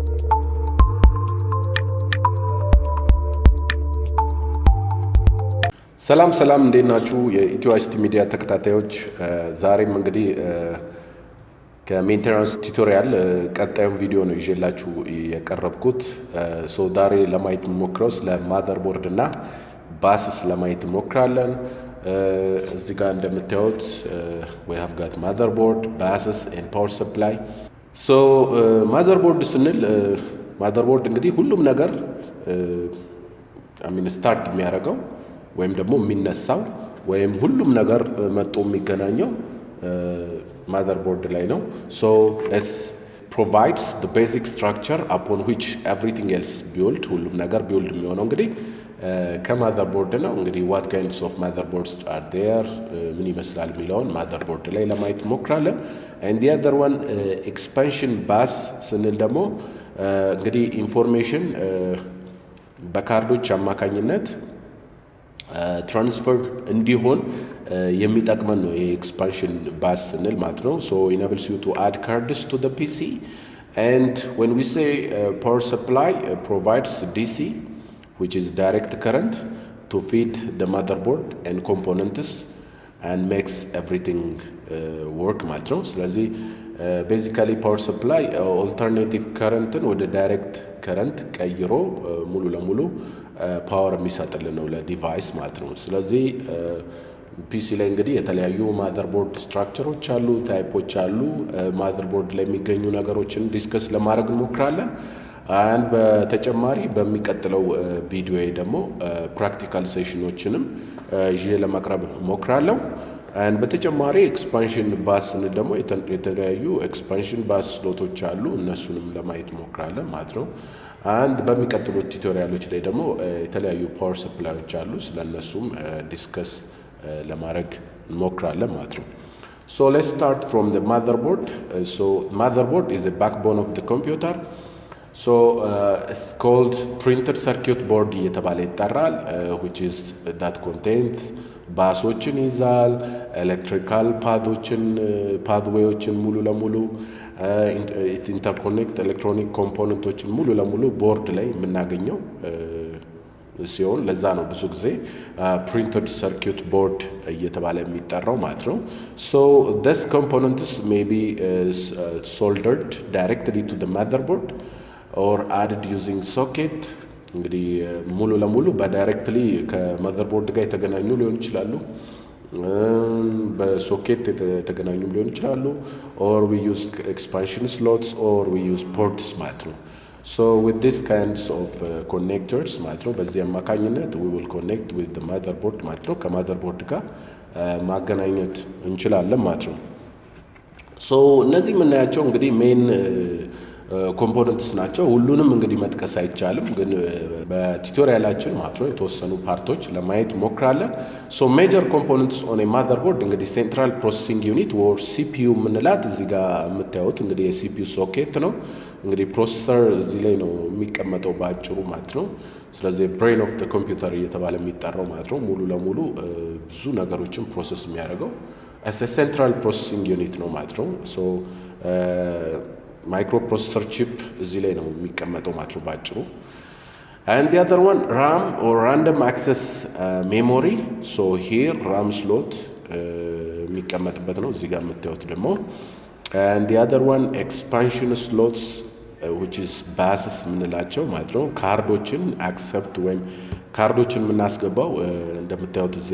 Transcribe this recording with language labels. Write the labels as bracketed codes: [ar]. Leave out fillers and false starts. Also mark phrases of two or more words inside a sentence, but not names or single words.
[am] ሰላም ሰላም እንዴት ናችሁ የኢትዮ አይሲቲ ሚዲያ ተከታታዮች ዛሬም እንግዲህ ከሜንቴናንስ ቱቶሪያል ቀጣዩን ቪዲዮ ነው ይዤላችሁ የቀረብኩት ዛሬ ለማየት እንሞክረው ስለ ማዘርቦርድ እና ባስስ ለማየት እንሞክራለን እዚህ ጋር እንደምታዩት [en] we have got motherboard buses and power supply [am] ማዘርቦርድ ስንል ማዘርቦርድ እንግዲህ ሁሉም ነገር ስታርት የሚያደርገው ወይም ደግሞ የሚነሳው ወይም ሁሉም ነገር መጥቶ የሚገናኘው motherboard ላይ ነው [en] it provides the basic structure upon which everything else built [am] ሁሉም ነገር build የሚሆነው እንግዲህ ከmotherboard ነው እንግዲህ [en] what kinds of motherboards are there [am] ምን ይመስላል የሚለውን motherboard ላይ ለማየት እንሞክራለን [en] and the other one expansion bus [am] ስንል ደግሞ እንግዲህ ኢንፎርሜሽን በካርዶች አማካኝነት ትራንስፈር እንዲሆን የሚጠቅመን ነው የኤክስፓንሽን ባስ ስንል ማለት ነው [en] enables you to add cards to the PC and when we say power supply provides DC which is direct current to feed the motherboard and components and makes everything work [am] ማለት ነው ስለዚህ [en] basically power supply alternative current ወደ direct current [am] ቀይሮ ሙሉ ለሙሉ ፓወር የሚሰጥልን ነው ለዲቫይስ ማለት ነው ስለዚህ ፒሲ ላይ እንግዲህ የተለያዩ ማዘርቦርድ ስትራክቸሮች አሉ ታይፖች አሉ ማዘርቦርድ ላይ የሚገኙ ነገሮችን ዲስከስ ለማድረግ እንሞክራለን አንድ በተጨማሪ በሚቀጥለው ቪዲዮ ደግሞ ፕራክቲካል ሴሽኖችንም ይዤ ለማቅረብ እሞክራለሁ አንድ በተጨማሪ ኤክስፓንሽን ባስ ደግሞ የተለያዩ ኤክስፓንሽን ባስ ስሎቶች አሉ እነሱንም ለማየት እንሞክራለን ማለት ነው አንድ በሚቀጥሉት ቱቶሪያሎች ላይ ደግሞ የተለያዩ ፓወር ሰፕላዮች አሉ ስለነሱም ዲስከስ ለማድረግ እንሞክራለን ማለት ነው [en] let's start from the motherboard motherboard is a backbone of the computer it's called printed circuit board [am] እየተባለ ይጠራል [en] which is that contains [am] ባሶችን ይዛል ኤሌክትሪካል ፓድዌዎችን ሙሉ ለሙሉ ኢንተርኮኔክት ኤሌክትሮኒክ ኮምፖነንቶችን ሙሉ ለሙሉ ቦርድ ላይ የምናገኘው ሲሆን ለዛ ነው ብዙ ጊዜ [en] printed circuit board [am] እየተባለ የሚጠራው ማለት ነው [en] this components may be soldered directly to the motherboard or added using socket [am] እንግዲህ ሙሉ ለሙሉ በዳይሬክትሊ ከመዘርቦርድ ጋር የተገናኙ ሊሆን ይችላሉ በሶኬት የተገናኙ ሊሆን ይችላሉ [en] or we use expansion slots or we use ports [am] ማለት ነው [en] with this kinds of connectors [am] ማለት ነው በዚህ አማካኝነት [en] we will connect with the motherboard [am] ማለት ነው ከመዘርቦርድ ጋር ማገናኘት እንችላለን ማለት ነው እነዚህ የምናያቸው እንግዲህ ሜን ኮምፖነንትስ ናቸው ሁሉንም እንግዲህ መጥቀስ አይቻልም ግን በቱቶሪያላችን ማለት ነው የተወሰኑ ፓርቶች ለማየት ሞክራለን [en] major components on a motherboard [am] እንግዲህ [en] central processing unit or CPU [am] ምንላት እዚህ ጋር የምታዩት እንግዲህ የሲፒዩ ሶኬት ነው እንግዲህ ፕሮሰሰር እዚህ ላይ ነው የሚቀመጠው ባጭሩ ማለት ነው ስለዚህ [en] brain of the computer [am] እየተባለ የሚጠራው ማለት ነው ሙሉ ለሙሉ ብዙ ነገሮችን ፕሮሰስ የሚያደርገው [en] as a central processing unit [am] ነው ማለት ነው [en] microprocessor chip [am] እዚህ ላይ ነው የሚቀመጠው ማለት ነው ባጭሩ [en] and the other one RAM or random access memory here RAM slot [am] የሚቀመጥበት ነው እዚህ ጋር የምታዩት ደግሞ [en] and the other one expansion slots which is buses [am] ምንላቸው ማለት ነው ካርዶችን accept ወይም ካርዶችን የምናስገባው እንደምታዩት እዚህ